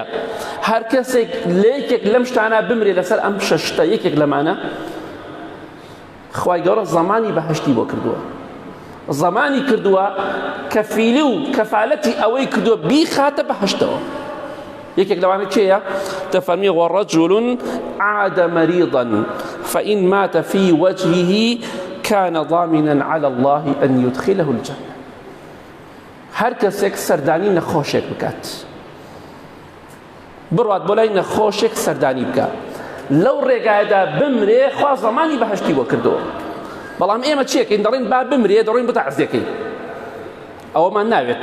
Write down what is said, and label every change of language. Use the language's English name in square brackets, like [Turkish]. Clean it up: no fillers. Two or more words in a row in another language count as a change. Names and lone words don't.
[Central Kurdish] هەر کەسێک لە یەکێک لەم شتانە بمرێ لەسەر ئەم 6 یەکێک لەمانە خوای گەورە زەمانی بەهەشتی بۆ کردووە. زەمانی کردووە کەفیلی و کەفالەتی ئەوەی کردووە بیخاتە بەهەشتەوە. یەکێک لەوانە کێیە؟ [Arabic] دەفەرمێ وەڕەجوڵ عاد مريضا فإن مات في وجهه كان ضامنا على الله أن يدخله الجنة. [Central Kurdish] هەر کەسێک سەردانی نەخۆشێک بکات بڕوات بۆ لای نەخۆشێک سەردانی بکات لەو ڕێگایەدا بمرێ خوا زەمانی بەهەشتی بۆ کردووە. بەڵام ئێمە چیەکەین؟ دەڕێن با بمرێ دەڕێن بۆ تەعزیەکەی. ئەوەمان ناوێت.